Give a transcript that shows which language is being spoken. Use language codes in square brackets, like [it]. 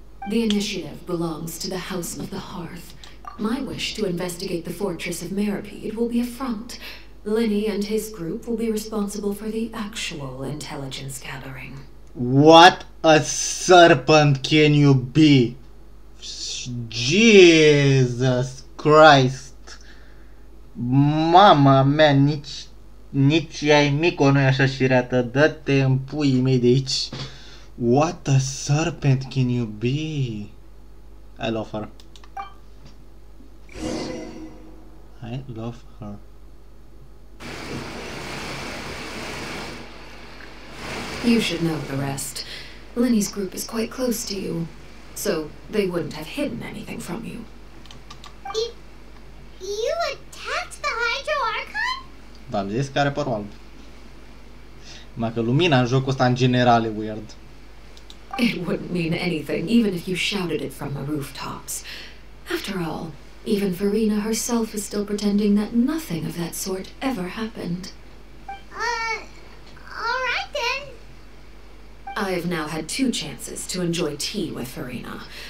[en] The initiative belongs to the House of the Hearth. My wish to investigate the fortress of Meripede will be a front. Lenny and his group will be responsible for the actual intelligence gathering. What a serpent can you be? Jesus Christ. [ro] Mama mea, nici Yaemiko nu e așa șireată. Dă-te în puii mei de aici. [en] What a serpent can you be? I love her. I love her. You should know the rest. Lenny's group is quite close to you, so they wouldn't have hidden anything from you. You attacked the Hydro Archon? [ro] V-am zis că are părul alb. Numai că lumina în jocul ăsta în general e weird. [en] It wouldn't mean anything, even if you shouted it from the rooftops. After all, even Farina herself is still pretending that nothing of that sort ever happened. Alright then. I've now had 2 chances to enjoy tea with Farina.